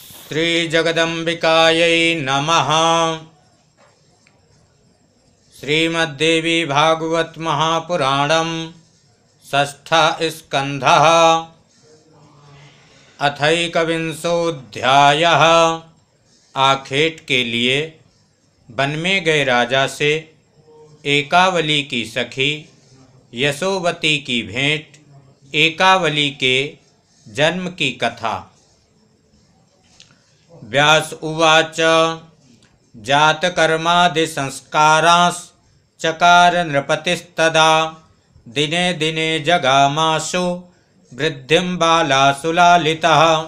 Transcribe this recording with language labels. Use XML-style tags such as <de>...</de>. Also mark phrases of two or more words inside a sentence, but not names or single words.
<sa>श्री जगदम्बिकायै नमः। श्रीमद्देवी भागवत महापुराणम् षष्ठः स्कन्धः अथैकविंशोऽध्यायः।</sa> <hi>आखेट के लिए वन में गए राजा से एकावली की सखी यशोवती की भेंट, एकावली के जन्म की कथा।</hi> <sa>व्यास उवाच जातकर्मादिसंस्कारांश्चकार नृपतिस्तदा दिने दिने जगामाशु वृद्धिं बालासुलालितः।</sa>